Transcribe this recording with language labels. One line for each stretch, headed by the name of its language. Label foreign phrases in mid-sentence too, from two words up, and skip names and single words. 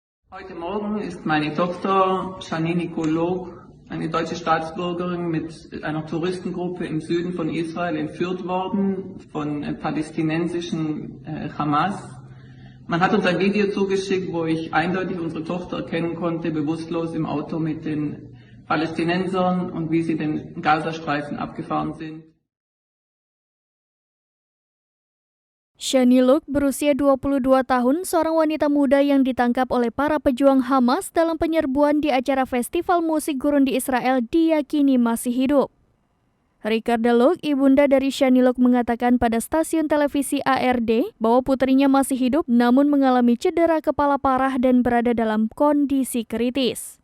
German: Heute Morgen ist meine Tochter Janine Nikolog, eine deutsche Staatsbürgerin, mit einer Touristengruppe im Süden von Israel entführt worden von palästinensischen Hamas. Man hat uns ein Video zugeschickt, wo ich eindeutig unsere Tochter erkennen konnte, bewusstlos im Auto mit den Palästinensern und wie sie den Gazastreifen abgefahren sind.
Indonesian: Shani Luke berusia 22 tahun, seorang wanita muda yang ditangkap oleh para pejuang Hamas dalam penyerbuan di acara festival musik gurun di Israel diyakini masih hidup. Ricarda Luke, ibunda dari Shani Luke, mengatakan pada stasiun televisi ARD bahwa putrinya masih hidup namun mengalami cedera kepala parah dan berada dalam kondisi kritis.